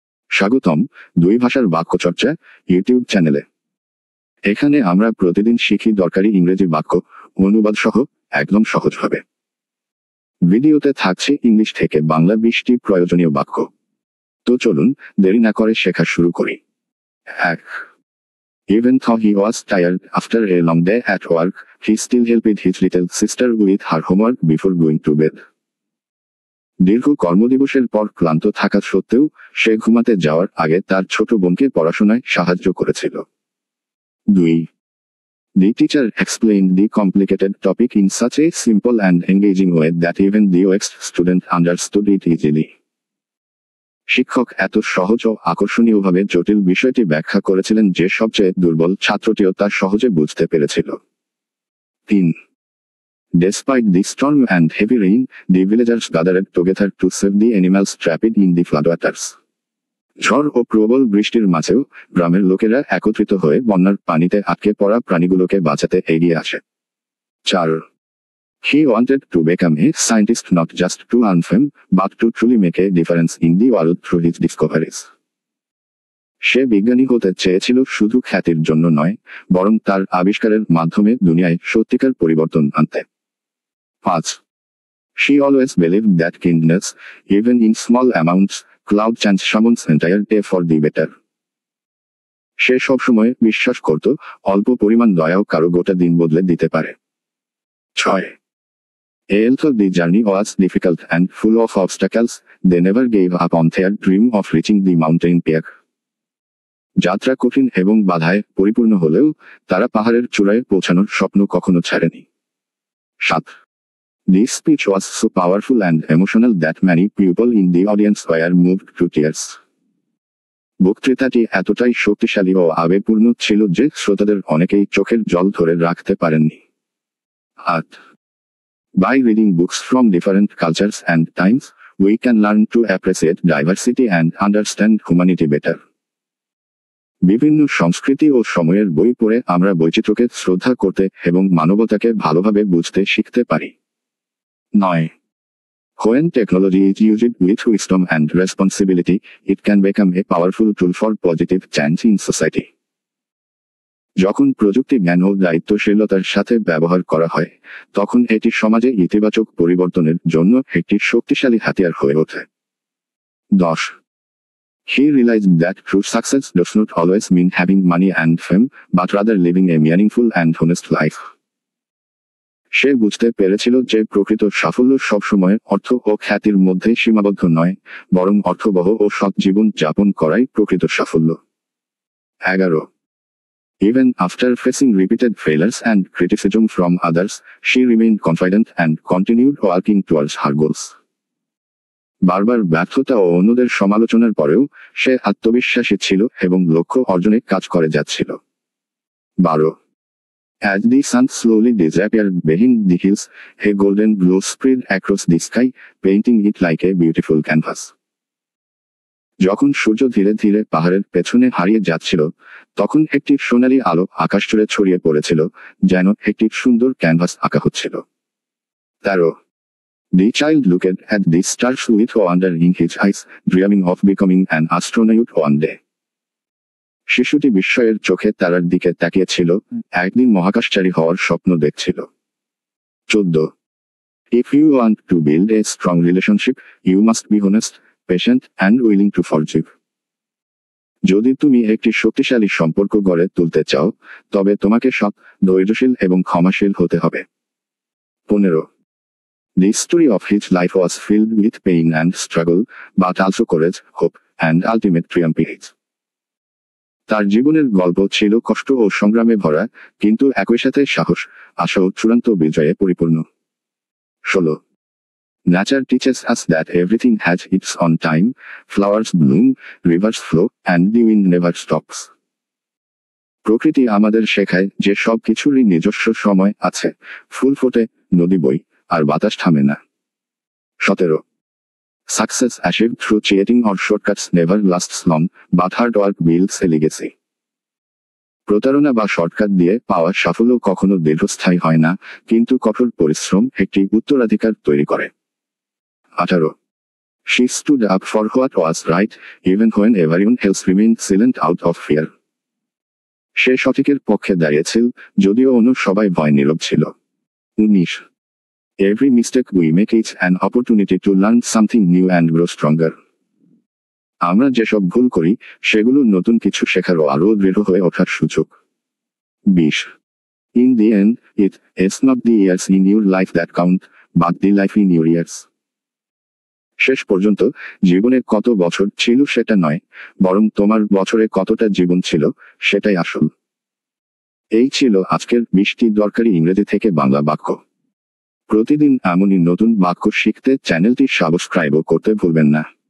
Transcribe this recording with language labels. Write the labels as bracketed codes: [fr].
[bn] স্বাগতম দুই ভাষার বাক্যচর্চা ইউটিউব চ্যানেলে। এখানে আমরা প্রতিদিন শিখি দরকারি ইংরেজি বাক্য অনুবাদ সহ একদম সহজভাবে। ভিডিওতে থাকছে ইংলিশ থেকে বাংলা 20টি প্রয়োজনীয় বাক্য। তো চলুন দেরি না করে শেখা শুরু করি। 1. [en] Even though he was tired after a long day at work, he still helped his little sister with her homework before going to bed. [bn] দীর্ঘ কর্মদিবসের পর ক্লান্ত থাকা সত্ত্বেও সে ঘুমাতে যাওয়ার আগে তার ছোট বোনকে পড়াশোনায় সাহায্য করেছিল। 2. [en] The teacher explained the complicated topic in such a simple and engaging way that even the weakest student understood it easily. [bn] শিক্ষক এত সহজ ও আকর্ষণীয়ভাবে জটিল বিষয়টি ব্যাখ্যা করেছিলেন যে সবচেয়ে দুর্বল ছাত্রটিও তা সহজে বুঝতে পেরেছিল। 3. [en] Despite the storm and heavy rain, the villagers gathered together to save the animals trapped in the floodwaters. [bn] ঝড় ও প্রবল বৃষ্টির মাঝেও গ্রামের লোকেরা একত্রিত হয়ে বন্যার পানিতে আটকে পড়া প্রাণীগুলোকে বাঁচাতে এগিয়ে আসে। 4. [en] He wanted to become a scientist not just to earn fame, but to truly make a difference in the world through his discoveries. [bn] সে বিজ্ঞানী হতে চেয়েছিল শুধু খ্যাতির জন্য নয়, বরং তার আবিষ্কারের মাধ্যমে দুনিয়ায় সত্যিকার পরিবর্তন আনতে। 5. [en] She always believed that kindness, even in small amounts, could change someone's entire day for the better. [bn] সে সবসময় বিশ্বাস করত অল্প পরিমাণ দয়াও কারো গোটা দিন বদলে দিতে পারে। 6. [en] Although the journey was difficult and full of obstacles, they never gave up on their dream of reaching the mountain peak. [bn] যাত্রা কঠিন এবং বাধায় পরিপূর্ণ হলেও তারা পাহাড়ের চূড়ায় পৌঁছানোর স্বপ্ন কখনো ছাড়েনি। 7. [en] This speech was so powerful and emotional that many people in the audience were moved to tears. [bn] বক্তৃতাটি এতটাই শক্তিশালী ও আবেগপূর্ণ ছিল যে শ্রোতাদের অনেকেই চোখের জল ধরে রাখতে পারেননি। 8. [en] By reading books from different cultures and times, we can learn to appreciate diversity and understand humanity better. [bn] বিভিন্ন সংস্কৃতি ও সময়ের বই পড়ে আমরা বৈচিত্র্যকে শ্রদ্ধা করতে এবং মানবতাকে ভালোভাবে বুঝতে শিখতে পারি। 9. [en] When technology is used with wisdom and responsibility, it can become a powerful tool for positive change in society. [bn] যখন প্রযুক্তি জ্ঞান ও দায়িত্বশীলতার সাথে ব্যবহার করা হয়, তখন এটি সমাজে ইতিবাচক পরিবর্তনের জন্য একটি শক্তিশালী হাতিয়ার হয়ে ওঠে। 10. [en] He realized that true success does not always mean having money and fame, but rather living a meaningful and honest life. [bn] সে বুঝতে পেরেছিল যে প্রকৃত সাফল্য সবসময় অর্থ ও খ্যাতির মধ্যে সীমাবদ্ধ নয়, বরং অর্থবহ ও সৎ জীবন যাপন করাই প্রকৃত সাফল্য। 11. [en] Even after facing repeated failures and criticism from others, she remained confident and continued working towards her goals. [bn] বারবার ব্যর্থতা ও অন্যদের সমালোচনার পরেও সে আত্মবিশ্বাসী ছিল এবং লক্ষ্য অর্জনে কাজ করে যাচ্ছিল। 12. [en] As the sun slowly disappeared behind the hills, a golden glow spread across the sky, painting it like a beautiful canvas. [bn] যখন সূর্য ধীরে ধীরে পাহাড়ের পেছনে হারিয়ে যাচ্ছিল, তখন একটি সোনালী আলো আকাশ জুড়ে ছড়িয়ে পড়েছিল, যেন একটি সুন্দর ক্যানভাস আঁকা হচ্ছিল। 13. [en] The child looked at the stars with wonder in his eyes, dreaming of becoming an astronaut one day. [bn] শিশুটি বিস্ময়ের চোখে তারার দিকে তাকিয়েছিল, একদিন মহাকাশচারী হওয়ার স্বপ্ন দেখছিল। 14. [en] If you want to build a strong relationship, you must be honest, patient, and willing to forgive. [bn] যদি তুমি একটি শক্তিশালী সম্পর্ক গড়ে তুলতে চাও, তবে তোমাকে সৎ, ধৈর্যশীল এবং ক্ষমাশীল হতে হবে। 15. [en] The story of his life was filled with pain and struggle, but also courage, hope, and ultimate triumph. [bn] তার জীবনের গল্প ছিল কষ্ট ও সংগ্রামে ভরা, কিন্তু একই সাথে সাহস, আশা ও চূড়ান্ত বিজয়ে পরিপূর্ণ। 16. [en] Nature teaches us that everything has its own time, flowers bloom, rivers flow, and the wind never stops. [bn] প্রকৃতি আমাদের শেখায় যে সব কিছুরই নিজস্ব সময় আছে, ফুল ফোটে, নদী বই, আর বাতাস থামে না। 17. [en] Success achieved through cheating or shortcuts never lasts long, but hard work builds a legacy. [bn] প্রতারণা বা শর্টকাট দিয়ে পাওয়া সাফল্য কখনো দীর্ঘস্থায়ী হয় না, কিন্তু কঠোর পরিশ্রম একটি উত্তরাধিকার তৈরি করে। 18. [en] She stood up for what was right, even when everyone else remained silent out of fear. [bn] সে সঠিকের পক্ষে দাঁড়িয়েছিল, যদিও অন্য সবাই ভয় নীরব ছিল। 19. [en] Every mistake we make is an opportunity to learn something new and grow stronger. [bn] আমরা যেসব ভুল করি, সেগুলো নতুন কিছু শেখার ও আরও দৃঢ় হয়ে ওঠার সুযোগ। 20. [en] In the end, it's not the years in your life that count, but the life in your years. [bn] শেষ পর্যন্ত জীবনে কত বছর ছিল সেটা নয়, বরং তোমার বছরে কতটা জীবন ছিল সেটাই আসল। এই ছিল আজকের 20টি দরকারি ইংরেজি থেকে বাংলা বাক্য। প্রতিদিন এমনই নতুন বাক্য শিখতে চ্যানেলটি সাবস্ক্রাইবও করতে ভুলবেন না।